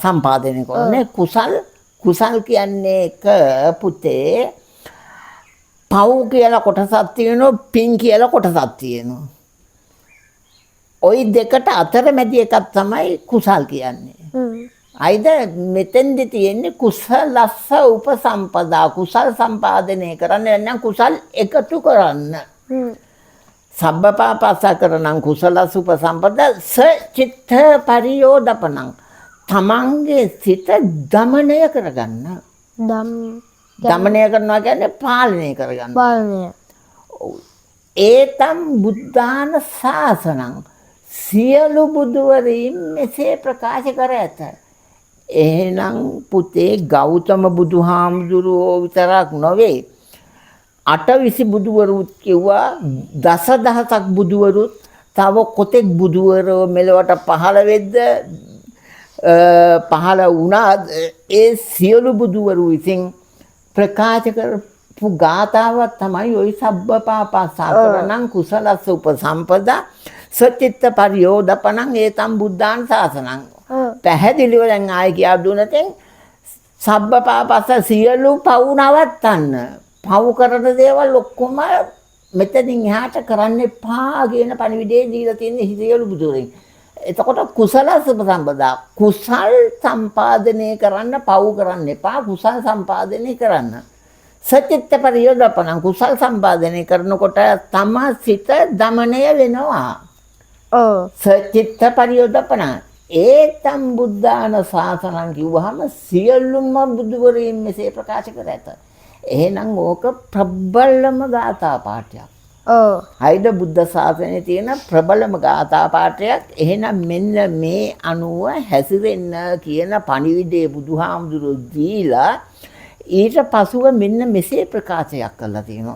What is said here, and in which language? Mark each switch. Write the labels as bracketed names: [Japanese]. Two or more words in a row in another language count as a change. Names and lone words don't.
[Sinhala] සම්පාදනය කරන්නේ කුසල් කියන්නේ එක පුතේ පව් කියලා කොටසක් තියෙනවා, පින් කියලා කොටසක් තියෙනවා. ওই දෙකට අතරමැදි එකක් තමයි කුසල් කියන්නේ. අයිද මෙතෙන්දි තියෙන්නේ [Pali] කුසලස්ස උපසම්පදා [Sinhala] කුසල් සම්පාදනය කරන්න නැත්නම් කුසල් එකතු කරන්න. [Pali] සබ්බ පාපස්ස කරණං කුසලස්ස උපසම්පදා සචිත්ත පරියෝදපනං [Sinhala] තමන්ගේ සිත දමනය කරගන්න. දමනය කරනවා කියන්නේ පාලනය කරගන්න. [Pali] ඒතම් බුද්ධාන ශාසනං [Sinhala] සියලු බුදුවරින් මෙසේ ප්‍රකාශ කර ඇත. එහෙනම් පුතේ ගෞතම බුදුහාමුදුරුවෝ විතරක් නොවේ. 8 බුදුවරුත් කිව්වා, දසදහසක් බුදුවරුත් තව කොතෙක් බුදුවරෝ මෙලවට පහළ වෙද්ද පහළ වුණා. ඒ සියලු බුදුවරු විසින් ප්‍රකාශ කරපු ගාථාවක් තමයි ওই [Pali] සබ්බ පාපස්ස අකරණං කුසලස්ස උපසම්පදා සචිත්ත පරියෝදපනං ඒතම් බුද්ධාන ශාසනං. [Sinhala] පැහැදිලිව දැන් ආයෙ කියා දුන්නතෙන් [Pali] සබ්බ පාපස්ස [Sinhala] සියලු පව් නවත්තන්න. පව් කරන දේවල් ඔක්කොම මෙතනින් එහාට කරන්න එපා කියන පණිවිඩය දීලා තියෙන සියලු බුදුරෙන්. එතකොට [Pali] කුසලස්ස උපසම්පදා [Sinhala] කුසල් සම්පාදනය කරන්න, පව් කරන්න එපා, කුසල් සම්පාදනය කරන්න. [Pali] සචිත්ත පරියෝදපනං [Sinhala] කුසල් සම්පාදනය කරනකොට තම සිත දමනය වෙනවා. [Pali] සචිත්ත පරියෝදපනං ඒතම් බුද්ධාන ශාසනං [Sinhala] කිව්වහම සියලුම බුදුවරින් මෙසේ ප්‍රකාශ කර ඇත. එහෙනම් ඕක ප්‍රබලම ගාථා පාඨයක්. හයිද බුද්ධ ශාසනයේ තියෙන ප්‍රබලම ගාථා පාඨයක්. එහෙනම් මෙන්න මේ අනුව හැසිරෙන්න කියන පණිවිඩය බුදුහාමුදුරුවෝ දීලා ඊට පසුව මෙන්න මෙසේ ප්‍රකාශයක් කළා තියෙනවා.